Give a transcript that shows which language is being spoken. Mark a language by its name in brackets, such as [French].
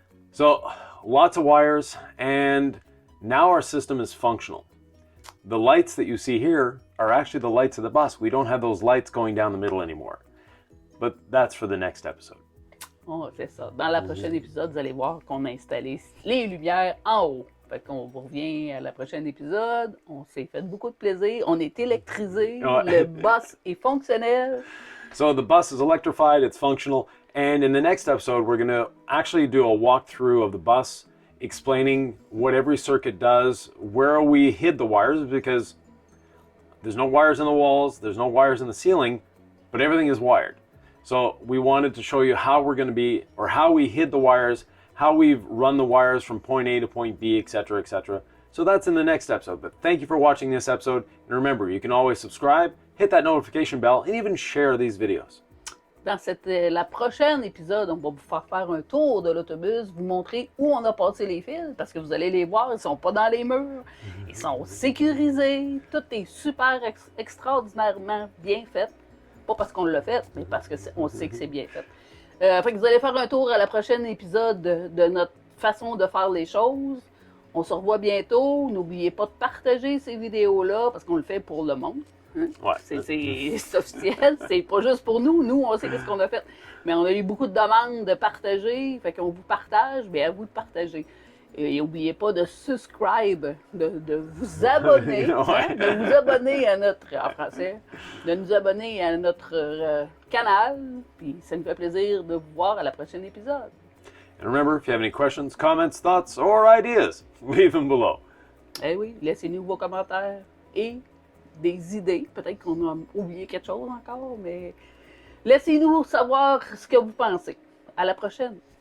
[English] So, lots of wires, and now our system is functional. The lights that you see here are actually the lights of the bus. We don't have those lights going down the middle anymore. But that's for the next episode. [French] Oh, c'est ça. Dans le prochain épisode, vous allez voir qu'on a installé les lumières en haut. Fait qu'on vous revient à la prochaine épisode. On s'est fait beaucoup de plaisir. On est électrisé. Ouais. Le bus est fonctionnel. [English] So the bus is electrified, it's functional, and in the next episode, we're going to actually do a walkthrough of the bus, explaining what every circuit does, where we hid the wires, because there's no wires in the walls, there's no wires in the ceiling, but everything is wired. So we wanted to show you how we're going to be, or how we hid the wires, how we've run the wires from point A to point B, etc., etc. So that's in the next episode. But thank you for watching this episode. And remember, you can always subscribe, hit that notification bell, and even share these videos. [French] Dans la prochaine épisode, on va vous faire un tour de l'autobus, vous montrer où on a passé les fils, parce que vous allez les voir, ils sont pas dans les murs, ils sont sécurisés, tout est super extraordinairement bien fait. Pas parce qu'on l'a fait, mais parce qu'on sait que c'est bien fait. Fait que vous allez faire un tour à la prochaine épisode de notre façon de faire les choses. On se revoit bientôt. N'oubliez pas de partager ces vidéos-là, parce qu'on le fait pour le monde. Hein? Ouais. C'est officiel, c'est pas juste pour nous. Nous, on sait ce qu'on a fait. Mais on a eu beaucoup de demandes de partager, fait qu'on vous partage, mais à vous de partager. Et n'oubliez pas de subscribe, de vous abonner, hein, de vous abonner à notre, en français, de nous abonner à notre canal. Puis ça nous fait plaisir de vous voir à la prochaine épisode. [English] And remember, if you have any questions, comments, thoughts, or ideas, leave them below. [French] Eh oui, laissez-nous vos commentaires et des idées. Peut-être qu'on a oublié quelque chose encore, mais laissez-nous savoir ce que vous pensez. À la prochaine.